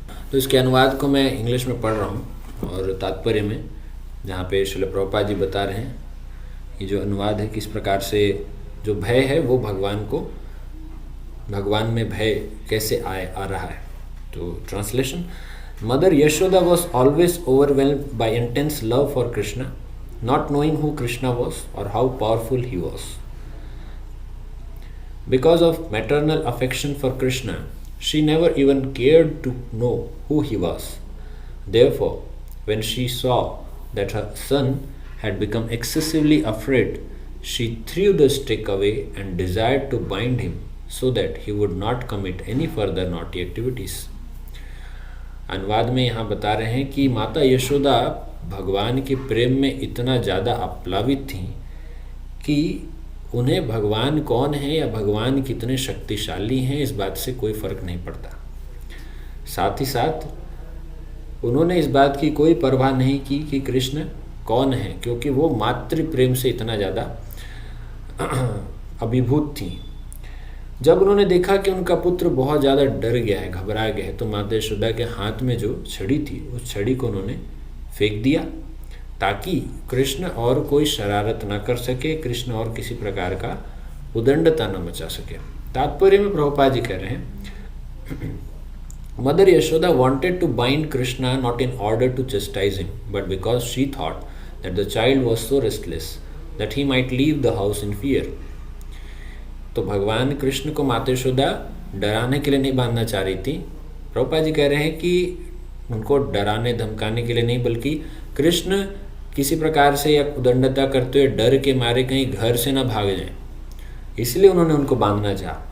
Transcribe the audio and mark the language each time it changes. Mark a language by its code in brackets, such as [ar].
[hi] तो इसके अनुवाद को मैं इंग्लिश में पढ़ रहा हूँ और तात्पर्य में, जहाँ पे श्रील प्रभुपाद जी बता रहे हैं ये जो अनुवाद है किस प्रकार से जो भय है वो भगवान में भय कैसे आ रहा है। तो translation. [en] Mother Yashoda was always overwhelmed by intense love for Krishna, not knowing who Krishna was और how powerful he was. Because of maternal affection for Krishna, she never even cared to know who he was. Therefore, when she saw that her son had become excessively afraid, she threw the stick away and desired to bind him so that he would not commit any further naughty activities. [hi] अनुवाद में यहाँ बता रहे हैं कि माता यशोदा भगवान के प्रेम में इतना ज़्यादा आप्लावित थीं कि उन्हें भगवान कौन है या भगवान कितने शक्तिशाली हैं इस बात से कोई फर्क नहीं पड़ता। साथ ही साथ उन्होंने इस बात की कोई परवाह नहीं की कि कृष्ण कौन है, क्योंकि वो मातृ प्रेम से इतना ज़्यादा अभिभूत थी। जब उन्होंने देखा कि उनका पुत्र बहुत ज़्यादा डर गया है, घबरा गया है, तो माता यशोदा के हाथ में जो छड़ी थी उस छड़ी को उन्होंने फेंक दिया ताकि कृष्ण और कोई शरारत ना कर सके, कृष्ण और किसी प्रकार का उदंडता न मचा सके। तात्पर्य में प्रभुपाद जी कह रहे हैं, [en] Mother Yashoda wanted to bind Krishna not in order to chastise him, but because she thought that the child was so restless that he might leave the house in fear. [hi] तो भगवान कृष्ण को माता यशोदा डराने के लिए नहीं बांधना चाह रही थी। प्रभुपाद जी कह रहे हैं कि उनको डराने धमकाने के लिए नहीं, बल्कि कृष्ण किसी प्रकार से या उदंडता करते हुए डर के मारे कहीं घर से ना भाग जाएं, इसलिए उन्होंने उनको बांधना चाहा।